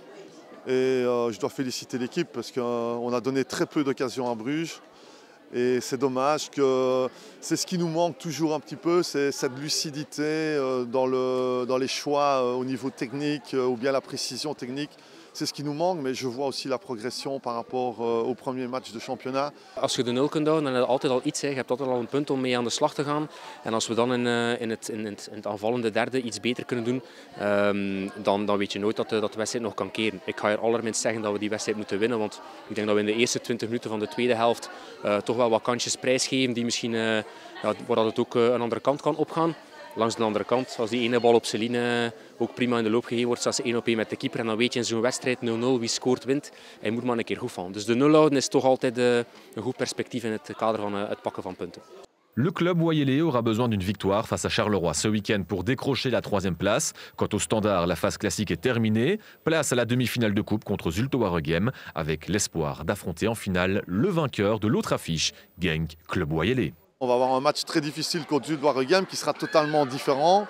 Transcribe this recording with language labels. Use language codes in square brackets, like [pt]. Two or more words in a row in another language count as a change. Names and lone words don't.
[fr] Et je dois féliciter l'équipe parce qu'on a donné très peu d'occasions à Bruges. Et c'est dommage que c'est ce qui nous manque toujours un petit peu, c'est cette lucidité dans les choix au niveau technique ou bien la précision technique. C'est ce qui nous manque, mais je vois aussi la progression par rapport au premier match de championnat. [nl] Als je de nul kunt houden, dan heb je altijd al iets. Je hebt altijd al een punt om mee aan de slag te gaan. En als we dan in het aanvallende derde iets beter kunnen doen, dan weet je nooit dat de wedstrijd nog kan keren. Ik ga er allerminst zeggen dat we die wedstrijd moeten winnen, want ik denk dat we in de eerste 20 minuten van de tweede helft toch wel wat kansjes prijsgeven die misschien, waar het ook een andere kant kan opgaan. Langs de andere kant, als die ene bal op Celine ook prima in de loop gegeven wordt, staat ze 1-op-1 met de keeper. En dan weet je in zo'n wedstrijd 0-0, wie scoort wint. Hij moet maar een keer goed vallen. Dus de nul houden is toch altijd een goed perspectief in het kader van het pakken van punten. [fr] Le club Wayélé aura besoin d'une victoire face à Charleroi ce week-end pour décrocher la 3e place. Quant au Standard, la phase classique est terminée. Place à la demi-finale de coupe contre Zulte Waregem avec l'espoir d'affronter en finale le vainqueur de l'autre affiche, Genk Club Wayélé. On va avoir un match très difficile contre Zulte Waregem qui sera totalement différent.